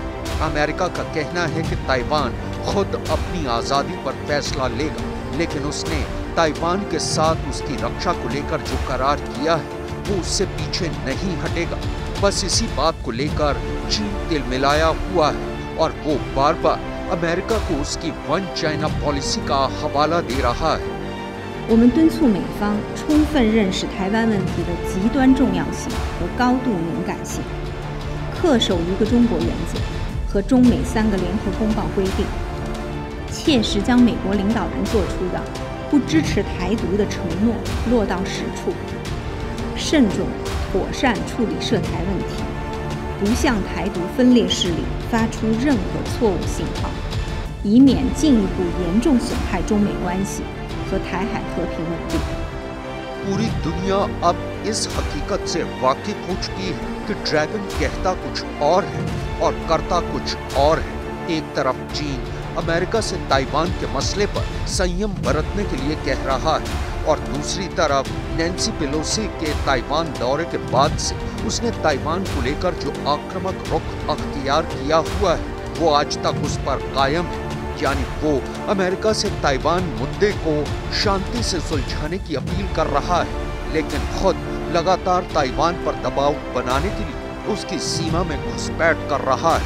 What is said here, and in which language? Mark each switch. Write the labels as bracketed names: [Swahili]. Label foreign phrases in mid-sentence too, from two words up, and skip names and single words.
[Hindi] अमेरिका का कहना है कि ताइवान खुद अपनी आज़ादी पर फैसला लेगा, लेकिन उसने ताइवान के साथ उसकी रक्षा को लेकर जो करार किया है वो उससे पीछे नहीं हटेगा। बस इसी बात को लेकर चीन तिलमिलाया हुआ है और वो बार बार अमेरिका को उसकी [English] One China policy [Hindi] का हवाला दे रहा है। [Chinese] 我们敦促美方充分认识台湾问题的极端重要性和高度敏感性，恪守一个中国原则， 和中美3个联合公报规定，切实将美国领导人做出的不支持台独的承诺落到实处，慎重妥善处理涉台问题，不向台独分裂势力发出任何错误信号，以免进一步严重损害中美关系和台海和平稳定。 [Hindi] पूरी दुनिया अब इस हकीकत से वाकिफ हो चुकी है कि ड्रैगन कहता कुछ और है और करता कुछ और है। एक तरफ चीन अमेरिका से ताइवान के मसले पर संयम बरतने के लिए कह रहा है और दूसरी तरफ नैन्सी पेलोसी के ताइवान दौरे के बाद से उसने ताइवान को लेकर जो आक्रामक रुख अख्तियार किया हुआ है वो आज तक उस पर कायम है, यानी वो अमेरिका से ताइवान मुद्दे को शांति से सुलझाने की अपील कर रहा है, लेकिन खुद लगातार ताइवान पर दबाव बनाने के लिए उसकी सीमा में घुसपैठ कर रहा है।